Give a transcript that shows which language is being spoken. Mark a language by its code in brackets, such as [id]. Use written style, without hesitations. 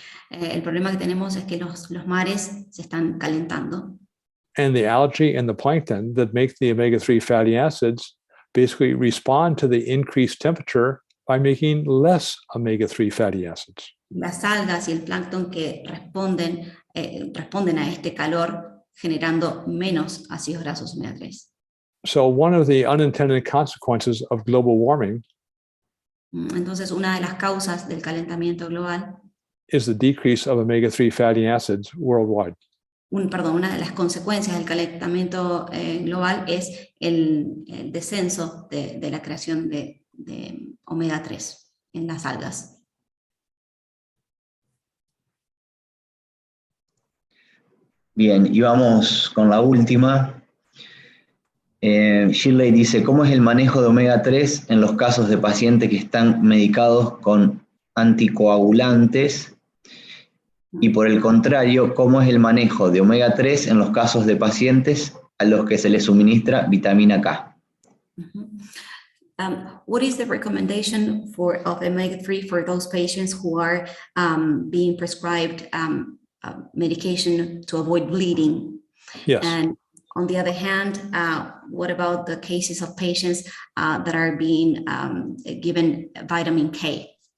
[es] El problema que tenemos es que los mares se están calentando. [en] And the algae and the plankton that make the omega-3 fatty acids basically respond to the increased temperature by making less omega-3 fatty acids. [es] Las algas y el plancton que responden a este calor generando menos ácidos grasos omega 3. [en] So one of the unintended consequences of global warming [es] Entonces, una de las causas del calentamiento global [en] is the decrease of omega-3 fatty acids worldwide. [es] Una de las consecuencias del calentamiento global es el descenso de la creación de omega 3 en las algas. Bien, y vamos con la última. Shirley dice, ¿cómo es el manejo de omega 3 en los casos de pacientes que están medicados con anticoagulantes? Y por el contrario, ¿cómo es el manejo de omega 3 en los casos de pacientes a los que se les suministra vitamina K? [en] What is the recommendation of omega-3 for those patients who are being prescribed medication to avoid bleeding? Yes. And On the other hand, what about the cases of patients that are being given vitamin K?